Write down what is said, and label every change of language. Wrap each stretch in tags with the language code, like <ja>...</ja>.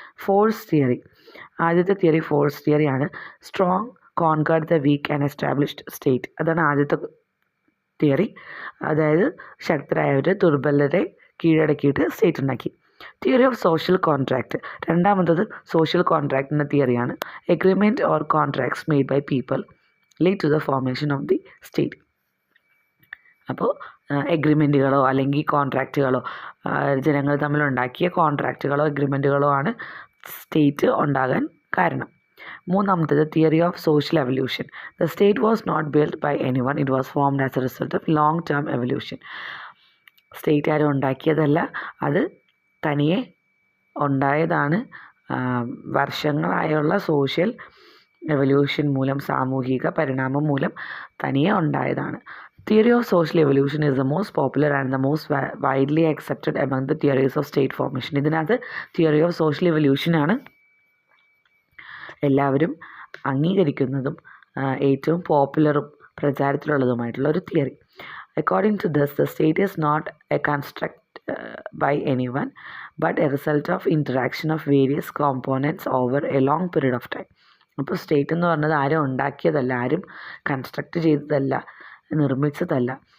<ml>Force theory, ആദ്യത്തെ theory force തിയറിയാണ്.</ml> <en>strong conquered the weak and established state,</en> <ml>അതാണ് ആദ്യത്തെ theory. അതായത് ശക്തരായവർ ദുർബലരെ കീഴടക്കിയിട്ട് സ്റ്റേറ്റ് ഉണ്ടാക്കി.</ml> <en>theory of social contract,</en> <ml>രണ്ടാമത്തത് social കോൺട്രാക്റ്റിൻ്റെ തിയറിയാണ്.</ml> <en>Agreement or contracts made by people lead to the formation of the state.</en> <ml>അപ്പോൾ എഗ്രിമെൻറ്റുകളോ അല്ലെങ്കിൽ കോൺട്രാക്റ്റുകളോ, ജനങ്ങൾ തമ്മിലുണ്ടാക്കിയ കോൺട്രാക്റ്റുകളോ എഗ്രിമെൻറ്റുകളോ ആണ് സ്റ്റേറ്റ് ഉണ്ടാകാൻ കാരണം.</ml> <en>മൂന്നാമത്തേത് theory of social evolution. The state was not build by anyone, it was formed as a result of long term evolution.</en> <ml>State ആരും ഉണ്ടാക്കിയതല്ല, അത് തനിയെ ഉണ്ടായതാണ്, വർഷങ്ങളായുള്ള സോഷ്യൽ എവല്യൂഷൻ മൂലം, സാമൂഹിക പരിണാമം മൂലം തനിയെ ഉണ്ടായതാണ്.</ml> <en>Theory of social evolution is the most popular and the most widely accepted among the theories of state formation.</en> <ml>ഇതിനകത്ത് തിയറി ഓഫ് സോഷ്യൽ എവല്യൂഷനാണ് എല്ലാവരും അംഗീകരിക്കുന്നതും ഏറ്റവും പോപ്പുലറും പ്രചാരത്തിലുള്ളതുമായിട്ടുള്ള ഒരു theory.</ml> <en>According to this the state is not a construct by anyone but a result of interaction of various components over a long period of time.</en> <ml>അപ്പോൾ state എന്ന് പറഞ്ഞത് ആരും ഉണ്ടാക്കിയതല്ല, ആരും construct ചെയ്തതല്ല, നിർമ്മിച്ചതല്ല.</ml>